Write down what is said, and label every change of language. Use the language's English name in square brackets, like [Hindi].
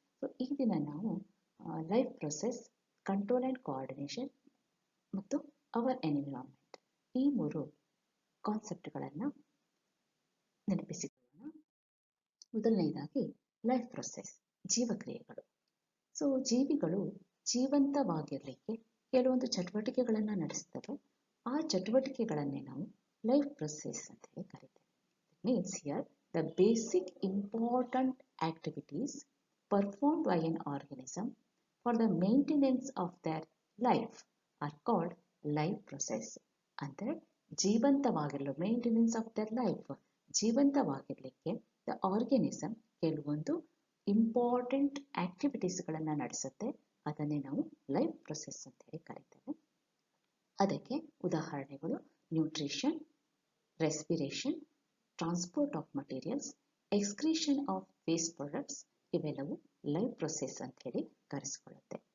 [Kannada] So ಈ ದಿನ ನಾವು life process, control and coordination ಮತ್ತು ಅವರ್ ಎನ್ವಿರಾನ್ಮೆಂಟ್ ಈ 3 ಕಾನ್ಸೆಪ್ಟ್ಗಳನ್ನು ನೆನಪಿಸಿಕೊಳ್ಳೋಣ. ಮೊದಲನೆಯದಾಗಿ ಲೈಫ್ ಪ್ರೊಸೆಸ್, ಜೀವಕ್ರಿಯೆಗಳು. ಸೊ ಜೀವಿಗಳು ಜೀವಂತವಾಗಿರಲಿಕ್ಕೆ ಕೆಲವೊಂದು ಚಟುವಟಿಕೆಗಳನ್ನು ನಡೆಸ್ತವೆ. ಆ ಚಟುವಟಿಕೆಗಳನ್ನೇ ನಾವು ಲೈಫ್ ಪ್ರೊಸೆಸ್ ಅಂತ ಹೇಳಿ ಕರಿತೇವೆ. [English] It means here the basic important activities performed by an organism for the maintenance of their life are called life process. [Kannada] ಅಂದರೆ ಜೀವಂತವಾಗಿರಲು, [English] maintenance of their life, [Kannada] ಜೀವಂತವಾಗಿರಲಿಕ್ಕೆ the organism ಕೆಲವೊಂದು ಇಂಪಾರ್ಟೆಂಟ್ ಆಕ್ಟಿವಿಟೀಸ್ಗಳನ್ನು ನಡೆಸುತ್ತೆ. ಅದನ್ನೇ ನಾವು ಲೈಫ್ ಪ್ರೊಸೆಸ್ ಅಂತ ಹೇಳಿ ಕರಿತೇವೆ. ಅದಕ್ಕೆ ಉದಾಹರಣೆಗಳು nutrition, respiration, transport of materials, excretion of waste products ಇವೆಲ್ಲವೂ ಲೈಫ್ ಪ್ರೊಸೆಸ್ ಅಂತ ಹೇಳಿ ಕರೆಸಿಕೊಳ್ಳುತ್ತೆ.